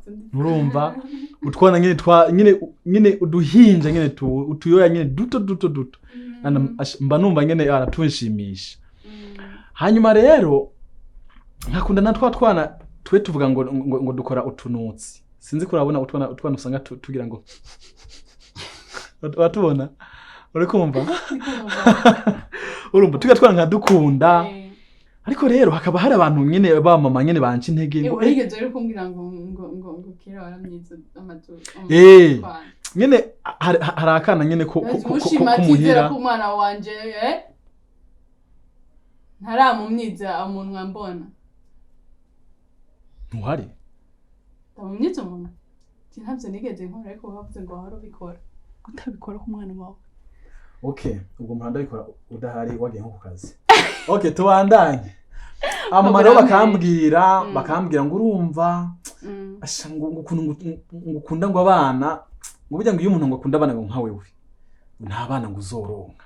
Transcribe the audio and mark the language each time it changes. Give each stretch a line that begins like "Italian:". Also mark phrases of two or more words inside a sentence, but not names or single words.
Rundi: urumva utwana nyine uduhinja nyine utuyoya nyine duto mba numva nyine aratushimisha hanyuma rero nkakunda na twana twe tuvuga ngo dukora utunutsi sinzi kurabona utwana usanga tugira ngo watubona uri kumva urumva tugatwana nkadukunda ariko rero hakaba hari abantu nyene ba mama nyene banci intege ngo yigeze rero kumbwira ngo kera waramyiza amazu nyene hari akana nyene ko muhira ku mwana wanje ntaramumyiza umuntu mbona ntuhari ndamumyiza umuntu ntabyo nigeze nkora ariko bavuze ngo wahora ubikora gutabikora ku mwana wawe okay ubwo muhanda bikora udahari wagiye nko ku kazi okay tubandanye mama rero bakambwira ngo urumva asha ngo ukunda ngo abana ngo burya ngo iyo umuntu ngo akunda abana ngo nka wewe nta bana ngo uzoronka